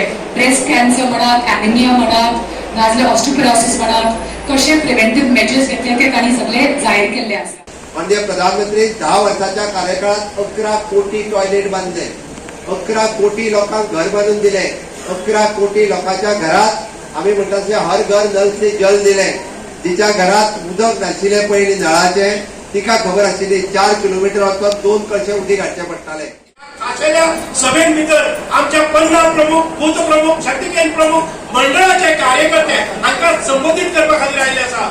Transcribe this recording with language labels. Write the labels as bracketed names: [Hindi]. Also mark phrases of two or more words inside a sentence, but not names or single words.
[English] breast cancer [Konkani] म्हणात, एनिमिया म्हणात, नाजाल्यार ऑस्टियोपोरोसिस म्हणात, कशें [English] preventive measures [Konkani] घेतले ते तांणी सगळे जाहीर केल्ले आसा. माननीय प्रधानमंत्री 10 वर्षाच्या कार्यकाळात 11 कोटी टॉयलेट बांधले, 11 कोटी लोकांक घर बांधून दिले, 11 कोटी लोकांच्या घरात आम्ही म्हणतात ते [Hindi] हर घर नल से जल [Konkani] दिले. तिच्या घरात उदक नाशिल्ले पयलीं नळाचे, तिका खबर आशिल्ली 4 किलोमीटर वचून 2 कळशे उदीक हाडचे पडटाले. आशिल्ल्या सभेन भितर आमच्या 15 प्रमुख, बूथ प्रमुख, शक्तीकेंद्र प्रमुख मंडळाचे कार्यकर्ते हांकां संबोधीत करपा खातीर आयिल्ले आसा.